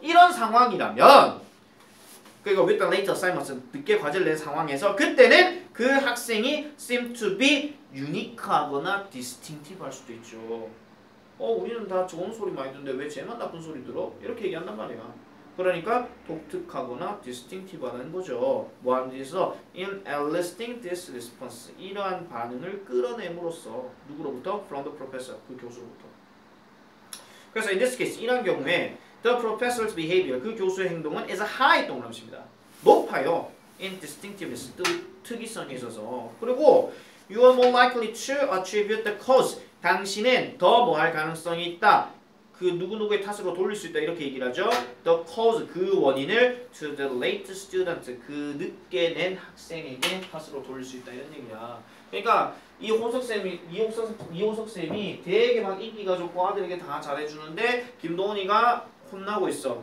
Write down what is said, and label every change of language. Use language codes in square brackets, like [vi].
[ko] 이런 상황이라면 그리고 [en] with the late assignments [ko] 늦게 과제를 낸 상황에서 그때는 그 학생이 [en] seem to be unique [ko] 하거나 distinctive 할 수도 있죠. 우리는 다 좋은 소리 많이 듣는데 왜 쟤만 나쁜 소리 들어? 이렇게 얘기한단 말이야. 그러니까 독특하거나 distinctive하다는 거죠. 뭐 하는 데서 [en] in eliciting this response [ko] 이러한 반응을 끌어냄으로써 누구로부터? [en] From the professor [ko] 그 교수로부터. [en] 그래서 in this case [ko] 이런 경우에 [en] the professor's behavior [ko] 그 교수의 행동은 [en] is high 동그라미입니다. [ko] 높아요. [en] in distinctiveness [ko] 특이성에 있어서. [en] 그리고 you are more likely to attribute the cause [ko] 당신은 더 뭐 할 가능성이 있다. 그 누구누구의 탓으로 돌릴 수 있다 이렇게 얘기를 하죠. [en] The cause [ko] 그 원인을 [en] to the late student [ko] 그 늦게 낸 학생에게 탓으로 돌릴 수 있다 이런 얘기야. 그러니까 이호석 쌤이 되게 막 인기가 좋고 아들에게 다 잘해주는데 김도원이가 혼나고 있어.